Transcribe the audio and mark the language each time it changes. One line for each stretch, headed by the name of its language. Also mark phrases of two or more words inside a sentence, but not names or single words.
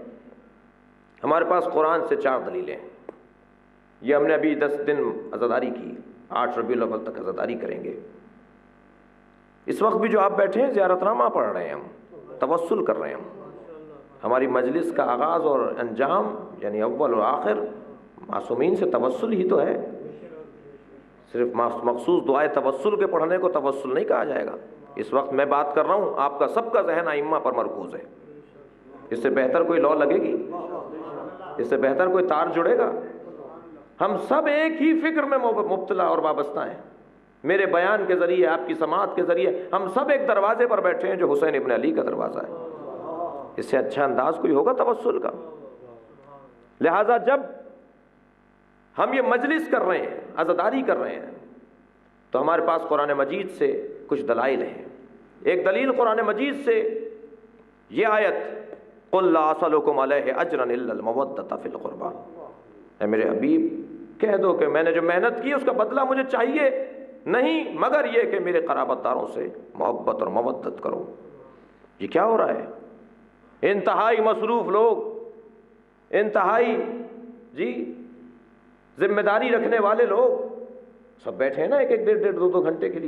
Urdu: ہمارے پاس قرآن سے 4 دلیلیں ہیں. یہ ہم نے ابھی 10 دن عزاداری کی، 8 ربیع الاول تک عزاداری کریں گے. اس وقت بھی جو آپ بیٹھے ہیں زیارت نامہ پڑھ رہے ہیں، ہم توسل کر رہے ہیں. ہماری مجلس کا آغاز اور انجام یعنی اول و آخر معصومین سے توسل ہی تو ہے. صرف مخصوص دعائے توسل کے پڑھنے کو توسل نہیں کہا جائے گا. اس وقت میں بات کر رہا ہوں، آپ کا سب کا ذہن ائمہ پر مرکوز ہے. اس سے بہتر کوئی لو لگے گی؟ اس سے بہتر کوئی تار جڑے گا؟ ہم سب ایک ہی فکر میں مبتلا اور وابستہ ہیں. میرے بیان کے ذریعے، آپ کی سماعت کے ذریعے ہم سب ایک دروازے پر بیٹھے ہیں جو حسین ابن علی کا دروازہ ہے. اس سے اچھا انداز کوئی ہوگا توسل کا؟ لہٰذا جب ہم یہ مجلس کر رہے ہیں، عزاداری کر رہے ہیں، تو ہمارے پاس قرآن مجید سے کچھ دلائل ہیں. ایک دلیل قرآن مجید سے یہ آیت،
Arabic: قُلْ لَا أَسْأَلُكُمْ عَلَيْهِ أَجْرًا إِلَّا الْمَوَدَّةَ فِي الْقُرْبَى.
Urdu: اے میرے حبیب کہہ دو کہ میں نے جو محنت کی اس کا بدلہ مجھے چاہیے نہیں، مگر یہ کہ میرے قرابت داروں سے محبت اور مودت کرو. یہ کیا ہو رہا ہے؟ انتہائی مصروف لوگ، انتہائی ذمہ داری رکھنے والے لوگ سب بیٹھے ہیں نا 1-1 ڈیڑھ 2 گھنٹے کے لیے.